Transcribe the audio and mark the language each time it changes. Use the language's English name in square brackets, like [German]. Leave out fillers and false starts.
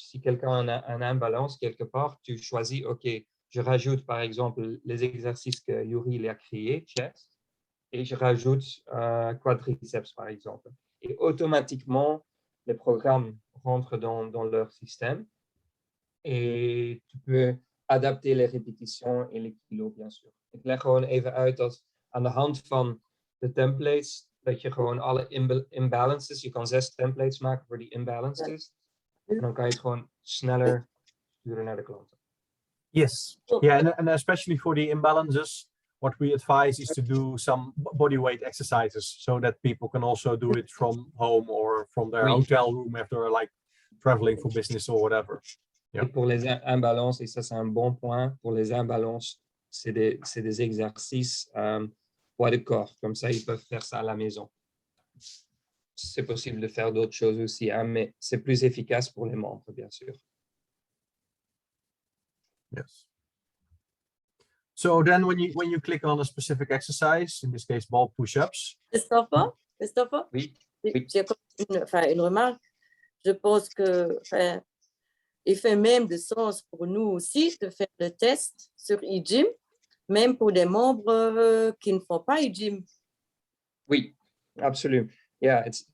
[French] Si quelqu'un a un imbalance quelque part, tu choisis, OK, je rajoute par exemple les exercices que Yuri a créés, chest, et je rajoute quadriceps par exemple. Et automatiquement, les programmes rentrent dans leur système et tu peux adapter les répétitions et les kilos, bien sûr. [Dutch] Ik leg gewoon even uit dat aan de hand van de templates, dat je gewoon alle imbalances, je kan 6 templates maken voor die imbalances. En dan kan je het gewoon sneller sturen naar de klanten. [English] Yes. Yeah, and especially for the imbalances, what we advise is to do some body weight exercises so that people can also do it from home or from their hotel room if they're like traveling for business or whatever. [French] Yeah. Et pour les imbalances, et ça c'est un bon point, pour les imbalances, c'est des exercices poids de corps. Comme ça, ils peuvent faire ça à la maison. C'est possible de faire d'autres choses aussi, hein, mais c'est plus efficace pour les membres, bien sûr. [English] Yes. So then when you click on a specific exercise, in this case ball push-ups. Christopher? [French] Oui. J'ai une remarque. Je pense que il fait même de sens pour nous aussi de faire le test sur EGYM, même pour des membres qui ne font pas EGYM. Oui, absolument. Yeah,